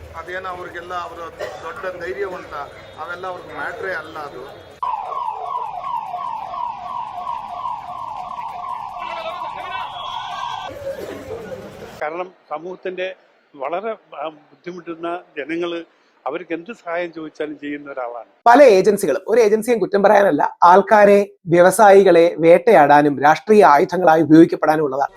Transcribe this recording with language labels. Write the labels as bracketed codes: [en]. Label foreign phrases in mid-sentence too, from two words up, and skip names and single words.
[kn] ಅದೇನೋ ಅವ್ರಿಗೆಲ್ಲ ಅವರು ದೊಡ್ಡ ಧೈರ್ಯವಂತ ಅವೆಲ್ಲ ಅವ್ರಿಗೆ ಮ್ಯಾಟ್ರೇ ಅಲ್ಲ ಅದು. [ml] കാരണം സമൂഹത്തിൻ്റെ വളരെ ബുദ്ധിമുട്ടുന്ന ജനങ്ങൾ അവർക്ക് എന്ത് സഹായം ചോദിച്ചാലും ചെയ്യുന്ന ഒരാളാണ്. പല ഏജൻസികളും, ഒരു ഏജൻസിയും കുറ്റം പറയാനല്ല, ആൾക്കാരെ, വ്യവസായികളെ വേട്ടയാടാനും രാഷ്ട്രീയ ആയുധങ്ങളായി ഉപയോഗിക്കപ്പെടാനും ഉള്ളതാണ്.